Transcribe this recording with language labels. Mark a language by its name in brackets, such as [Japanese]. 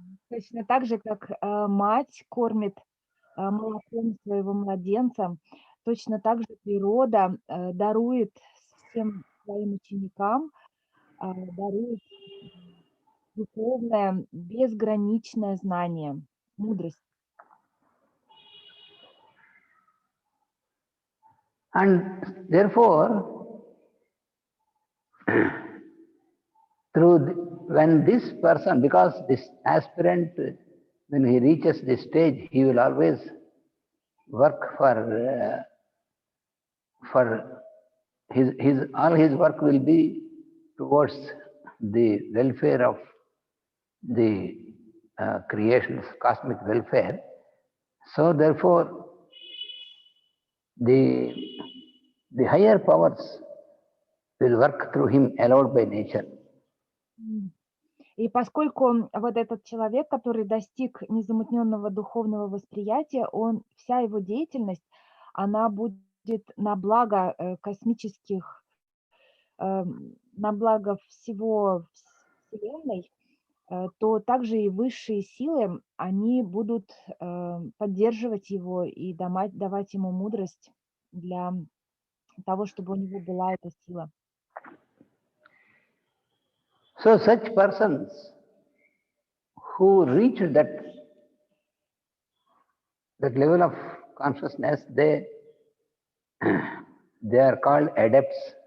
[Russian] Точно так же, как мать кормит молоком своего младенца, точно так же природа дарует всем своим ученикам, дарует духовное, безграничное знание, мудрость. [English] And therefore, when this person, because this aspirant, when he reaches this stage, he will always work for all his work will be towards the welfare of the creation's cosmic welfare. So therefore, the higher powers will work through him allowed by nature. [Russian] И поскольку вот этот человек, который достиг незамутненного духовного восприятия, вся его деятельность, она будет на благо космических, на благо всего Вселенной, то также и высшие силы, они будут поддерживать его и давать ему мудрость для того, чтобы у него была эта сила. [English] So such persons who reach that level of consciousness, they are called adepts.